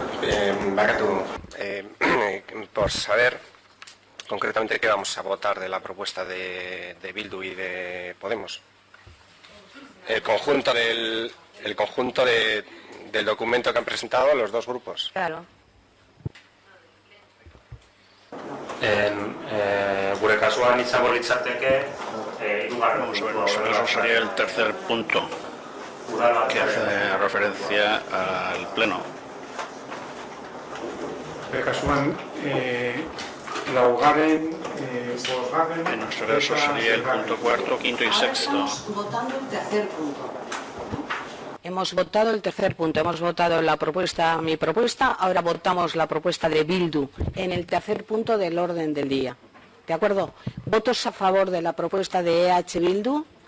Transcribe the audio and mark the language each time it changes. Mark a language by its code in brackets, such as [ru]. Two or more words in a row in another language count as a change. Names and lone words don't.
[es] Bakatu, por saber concretamente qué vamos a votar de la propuesta de Bildu y de Podemos. El conjunto del documento que han presentado los dos grupos. Claro. [eu] Gure kasuan izango litzateke hirugarren [es] Vamos a ver, eso sería el tercer punto que hace referencia al pleno. [eu] Kasuan, laugarren, bosgarren... [es] En nuestro caso sería el punto cuarto, quinto y sexto. Estamos votando el tercer punto. Hemos votado el tercer punto, hemos votado mi propuesta, ahora votamos la propuesta de Bildu en el tercer punto del orden del día. ¿De acuerdo? ¿Votos a favor de la propuesta de EH Bildu?